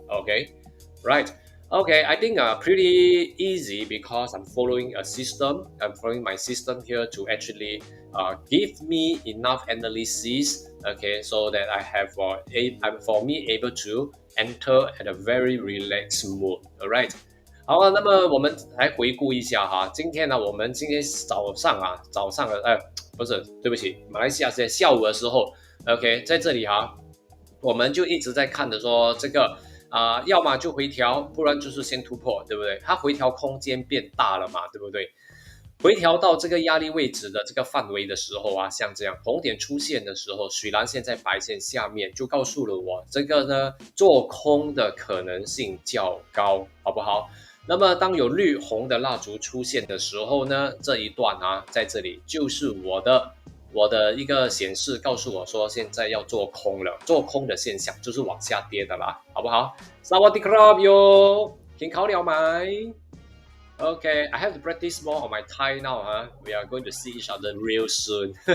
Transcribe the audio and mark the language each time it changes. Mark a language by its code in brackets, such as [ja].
[en] Okay, right. Okay, I think pretty easy because I'm following a system. I'm following my system here to actually give me enough analysis. Okay, so that I have for me able to enter at a very relaxed mood. All right. [zh] 好啊，那么我们来回顾一下哈，今天呢，我们今天早上不是，对不起，马来西亚是在下午的时候 ，OK， 在这里哈，我们就一直在看的说这个要么就回调，不然就是先突破，对不对？它回调空间变大了嘛，对不对？回调到这个压力位置的这个范围的时候啊，像这样红点出现的时候，水蓝线在白线下面，就告诉了我这个呢做空的可能性较高，好不好？那么当有绿红的蜡烛出现的时候呢，这一段啊，在这里就是我的一个显示告诉我说现在要做空了，做空的现象就是往下跌的啦，好不好？ [th] สวัสดีครับโยกินข้าวแล้วไหม [en] Okay, I have to practice more on my Thai now, huh? We are going to see each other real soon.